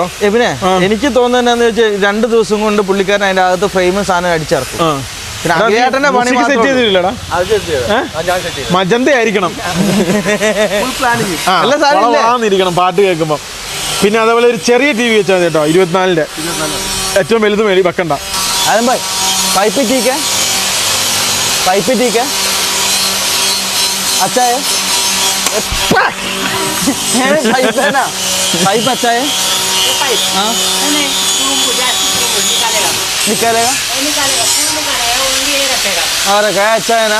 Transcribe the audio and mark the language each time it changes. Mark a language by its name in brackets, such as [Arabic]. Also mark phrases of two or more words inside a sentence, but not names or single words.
[Malayalam] പിന്നെ എനിക്ക് തോന്നുന്നത് എന്താണെന്ന് വെച്ചാൽ 2 ദിവസം കൊണ്ട് പുള്ളിക്കാരൻ അതിൻ്റെ അകത്ത് ഫ്രെയിമും സാധനം അടിച്ചിറക്കും. മജന്ത ആയിരിക്കണം ഇരിക്കണം പാട്ട് കേൾക്കുമ്പോ. പിന്നെ അതേപോലെ ഒരു ചെറിയ TV വെച്ചാൽ കേട്ടോ, 24-ന്റെ ഏറ്റവും വലുത് മേടി വെക്കണ്ട. [Hindi] पाइप ठीक है, पाइप ठीक है, अच्छा है पाइप है ना, पाइप अच्छा है। हाँ निकालेगा और रखा है, अच्छा है ना।